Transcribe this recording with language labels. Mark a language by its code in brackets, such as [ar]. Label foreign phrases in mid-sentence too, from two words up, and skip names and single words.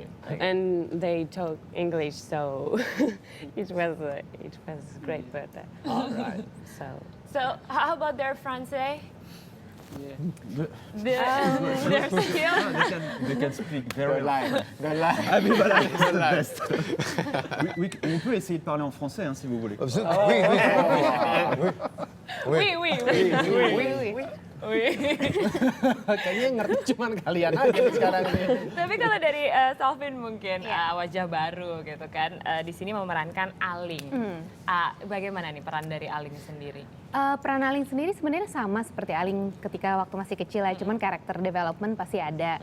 [en] And they talk English, so it was great. But All right. So how about their Francais? The- Their skill? They can speak very loud. Good luck. [fr] Ah, mais voilà, c'est le best. On peut essayer de parler en français hein, si vous voulez. Oui, oui, oui. [id] Kayaknya ngerti cuman kalian aja nih sekarang ini. Tapi kalau dari Salvin mungkin wajah baru gitu kan, di sini memerankan Aling. Bagaimana nih peran dari Aling sendiri? Peran Aling sendiri sebenarnya sama seperti Aling ketika waktu masih kecil ya, cuman karakter development pasti ada.